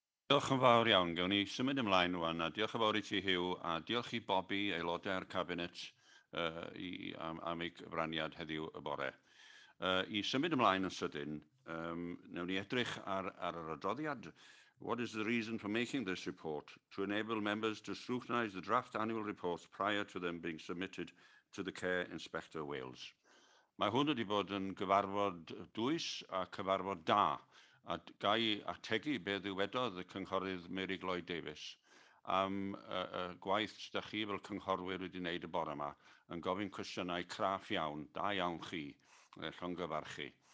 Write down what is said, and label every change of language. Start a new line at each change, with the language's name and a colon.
Welsh: Diolch yn fawr iawn. Gawn ni symud ymlaen rwan, a diolch yn fawr i ti, Hugh, a diolch i Bobby, aelodau'r cabinet, am ei gyfraniad heddiw y bore. I symud ymlaen yn sydyn, newn ni edrych ar yr adroddiad.
English: What is the reason for making this report? To enable members to scrutinise the draft annual reports prior to them being submitted to the Care Inspector Wales.
Welsh: Mae hwn wedi bod yn gyfarfod dwys a cyfarfod da, a gai ategu beth ddiwedodd y cynghorydd Mary Lloyd Davies am y gwaith ydych chi fel cynghorwyr wedi wneud y bore yma, yn gofyn cwestiynau craff iawn, da iawn chi, llongyfarchu.